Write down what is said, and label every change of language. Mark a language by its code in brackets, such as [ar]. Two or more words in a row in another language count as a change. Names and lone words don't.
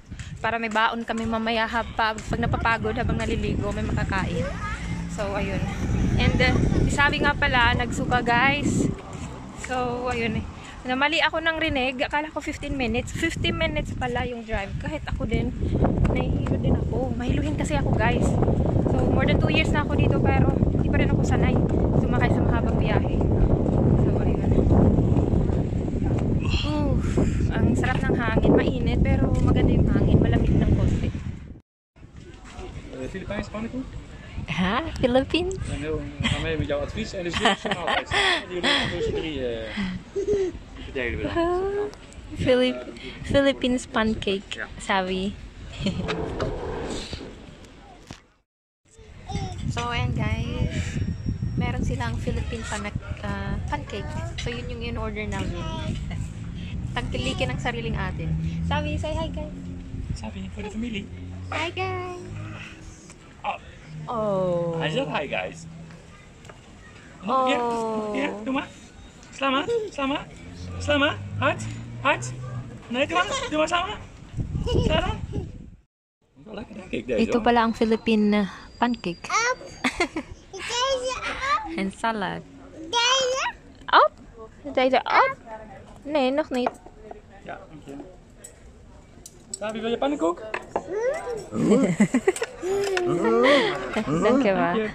[tl] Para may baon kami mamaya pag napapagod habang naliligo, may makakain. So, ayun. And, sabi nga pala, nagsuka guys. So, ayun eh. Namali ako ng rinig. Akala ko 15 minutes. 15 minutes pala yung drive. Kahit ako din, nahihilo din ako. Mahiluhin kasi ako guys. So, [en] more than 2 years [tl] na ako dito pero hindi pa rin ako sanay sumakay sa mahabang biyahe. So, ayun. Ang sarap ng hangin. Mainit pero maganda yung hangin. Malamig ng konti. [nl] Filipijns pannenkoek? [tl] Ha? Philippines? [nl] En heel gaan mee met jouw advies en dus dit is een maaltijd. Jullie gaan tussen 3 verdelen we dan. [en] Philippines pancake, Savi. [tl] So, ayan guys. Meron silang [en] Philippine pancake. [tl] So, yun yung in-order namin. Tagtilikin ang sariling atin. [en] Savi, say hi guys. [tl] Sabi, [nl] voor de familie. [en] Hi guys. Oh. Oh. [nl] Hij zegt [en] hi guys. Oh. [nl] Ja, doe maar. Sla maar, sla maar. Sla maar. Hard, hard. Nee, doe maar samen. Sla dan. Wel lekker denk ik deze. [tl] Ito pala ang [en] Philippine pancake. [nl] En salad. Op? Deze op? Nee, nog niet. Ja, dank je. Sabi, wil je pannenkoek? Dankjewel.